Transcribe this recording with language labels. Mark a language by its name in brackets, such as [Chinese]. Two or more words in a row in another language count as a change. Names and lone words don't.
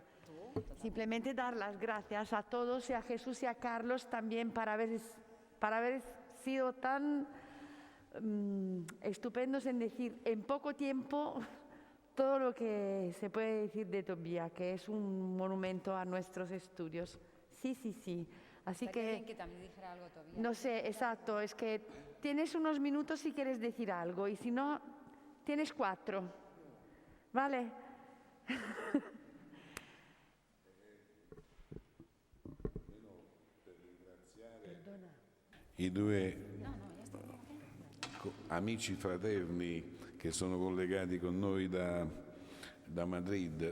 [Spanish] Simplemente dar las gracias a todos y a Jesús y a Carlos también para haber sido tan estupendos en decir en poco tiempo todo lo que se puede decir de Tobía, que es un monumento a nuestros estudios. Sí. Así Estaría bien que también dijera algo, Tobía. no sé, exacto, es que tienes unos minutos si quieres decir algo y si no, tienes 4. ¿Vale? [Italian] I due amici fraterni che sono collegati con noi da Madrid.